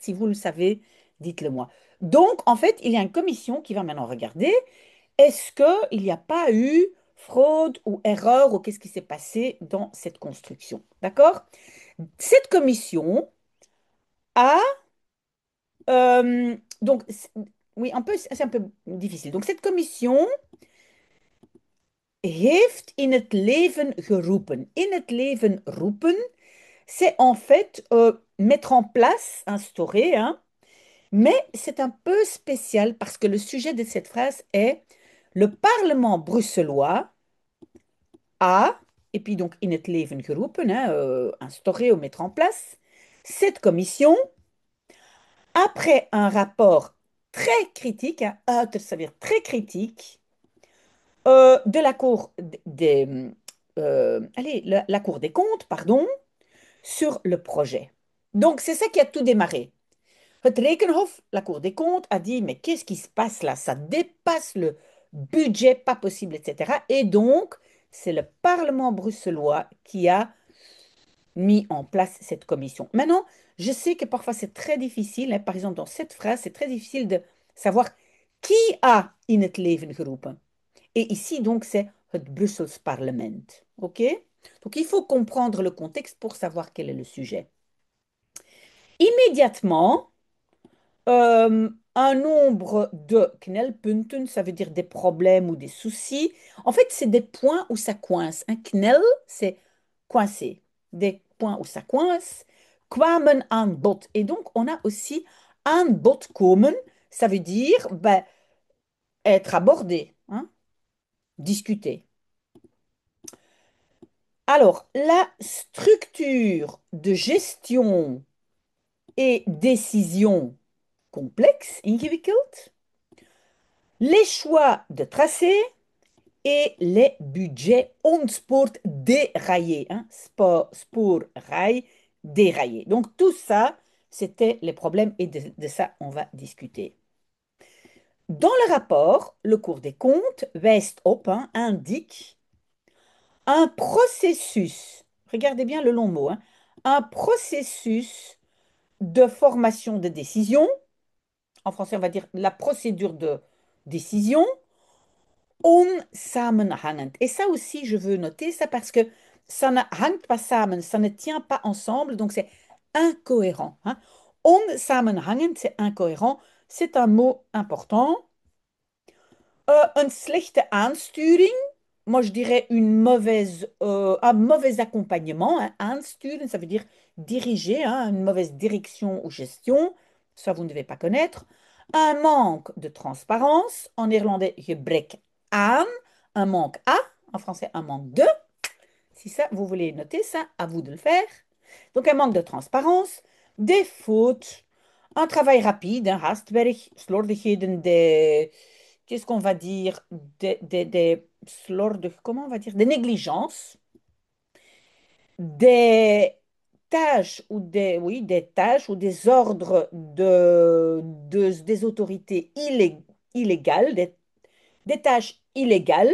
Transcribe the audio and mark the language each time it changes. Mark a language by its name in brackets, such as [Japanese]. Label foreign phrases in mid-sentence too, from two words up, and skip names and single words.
[French] Si vous le savez, dites-le moi. Donc en fait, il y a une commission qui va maintenant regarder, est-ce qu'il n'y a pas eu fraude ou erreur ou qu'est-ce qui s'est passé dans cette construction? D'accord? Cette commission a donc oui un peu c'est un peu difficile. [Dutch] Donc cette commission heeft in het leven geroepen. In het leven roepen, [French] c'est en fait mettre en place, instaurer, hein, mais c'est un peu spécial parce que le sujet de cette phrase est le Parlement bruxellois a, et puis donc [Dutch] in het leven geroepen, [French] hein, instaurer ou mettre en place, cette commission après un rapport très critique, hein, ça veut dire très critique, de la Cour allez, la Cour des comptes, pardon, sur le projet. Donc, c'est ça qui a tout démarré. Het Rekenhof, la Cour des comptes, a dit, mais qu'est-ce qui se passe là? Ça dépasse le budget, pas possible, etc. Et donc, c'est le Parlement bruxellois qui a mis en place cette commission. Maintenant, je sais que parfois c'est très difficile, hein, par exemple dans cette phrase, c'est très difficile de savoir qui a [Dutch] in het leven geroepen. [French] Et ici, donc, c'est het Brussels Parlement. OK? Donc, il faut comprendre le contexte pour savoir quel est le sujet. Immédiatement, un nombre de knelpunten, ça veut dire des problèmes ou des soucis. En fait, c'est des points où ça coince. Un knel, c'est coincé. Des points où ça coince. [Dutch] Kwamen aan bod. [French] Et donc, on a aussi [Dutch] aan bod komen. [French] Ça veut dire ben, être abordé, hein, discuter. Alors, la structure de gestion et décision complexe, ingewikkeld, les choix de tracé et les budgets on-sport déraillés, hein, spoor, rail, déraillé. Donc, tout ça, c'était les problèmes et de ça, on va discuter. Dans le rapport, le Cour des comptes, [Dutch] wijst op, [French] hein, indique un processus, regardez bien le long mot, hein, un processus de formation de décision, en français on va dire la procédure de décision, onsamenhangend. Et ça aussi, je veux noter ça parce que ça ne hangt pas samen, ça ne tient pas ensemble, donc c'est incohérent, hein. Onsamenhangend, c'est incohérent, c'est un mot important. [Dutch] Een slechte aansturing, [French] moi je dirais un mauvais accompagnement, hein, aansturen, ça veut dire diriger, hein, une mauvaise direction ou gestion, ça vous ne devez pas connaître. Un manque de transparence, en néerlandais [Dutch] gebrek aan, [French] un manque à, en français un manque de. Si ça, vous voulez noter ça, à vous de le faire. Donc un manque de transparence, des fautes, un travail rapide, un [Dutch] hastwerk, slordigheden, [French] qu'est-ce qu'on va dire, comment on va dire, des négligences, des tâches ou oui, des tâches ou des ordres des autorités illégales, des tâches illégales.